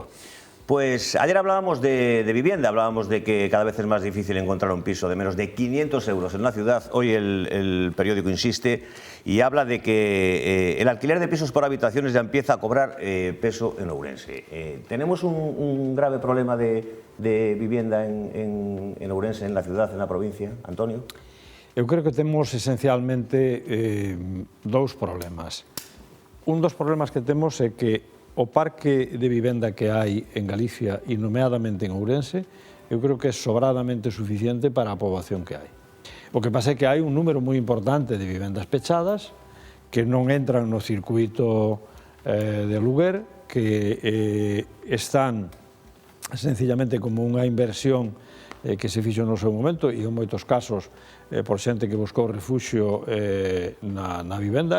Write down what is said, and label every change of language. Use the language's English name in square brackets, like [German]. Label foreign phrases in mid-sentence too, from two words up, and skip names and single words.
[Spanish] Pues ayer hablábamos de vivienda, hablábamos de que cada vez es más difícil encontrar un piso de menos de 500 euros en la ciudad. Hoy el periódico insiste y habla de que el alquiler de pisos por habitaciones ya empieza a cobrar peso en Ourense. ¿Tenemos un grave problema de vivienda en Ourense, en la ciudad, en la provincia? Antonio? [Galician] Eu creo que temos esencialmente dous problemas. Un dos problemas que temos é que o parque de vivenda que hai en Galicia e nomeadamente en Ourense, eu creo que é sobradamente suficiente para a poboación que hai. O que pasa é que hai un número moi importante de vivendas pechadas que non entran no circuito de aluguer, que están sencillamente como unha inversión que se fixo no seu momento e en moitos casos por xente que buscou refuxio na vivenda.